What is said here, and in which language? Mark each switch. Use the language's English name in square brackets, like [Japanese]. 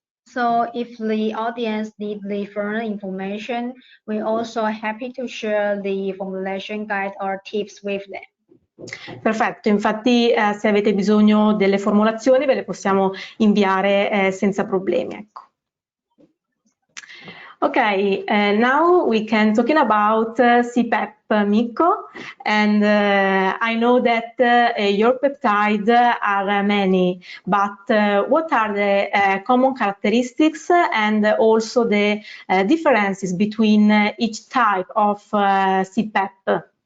[English] So if the audience needs the further information, we're also happy to share the formulation guide or tips with them. [Italian] Perfetto, infatti se avete bisogno delle formulazioni ve le possiamo inviare senza problemi. Ecco. [English] Okay, now we can talking about CPEP, Mikko, and I know that your peptides are many, but what are the common characteristics and also the differences between each type of CPEP?